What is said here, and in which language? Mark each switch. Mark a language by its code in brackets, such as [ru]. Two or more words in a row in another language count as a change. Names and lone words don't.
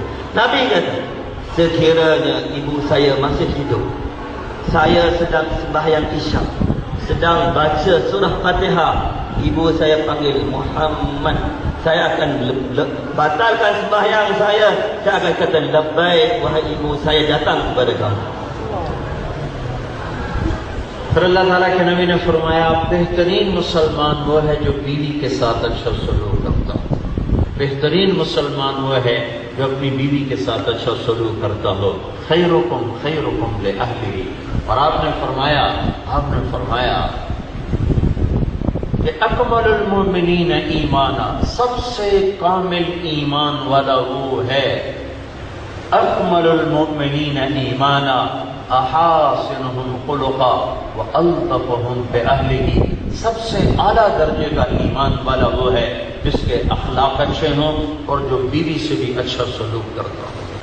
[ms] Nabi kata, sekiranya ibu saya masih hidup, saya sedang sembahyang isyak, sedang baca surah Fatihah, ibu saya panggil Muhammad, saya akan batalkan sembahyang saya akan kata labbaik wahai ibu, saya datang kepada kamu. [ur] پھر اللہ تعالیٰ کے نبی نے فرمایا بہترین مسلمان وہ ہے جو بیوی کے ساتھ اچھا سلوک کرتا، بہترین مسلمان وہ ہے جو اپنی بیوی کے ساتھ اچھا سلوک کرتا ہو۔ [ar] خیرکم خیرکم لأہلہ، [ur] اور آپ نے فرمایا کہ [ar] اکمل المؤمنین ایمانا، [ur] سب سے کامل ایمان والا وہ ہے، [ar] اکمل المؤمنین ایمانا احاسنہم خلقا والطفہم بأہلہ، [ur] سب سے اعلیٰ درجے کا ایمان والا وہ ہے جس کے اخلاق اچھے ہوں اور جو بیوی سے بھی اچھا سلوک کرتا ہو۔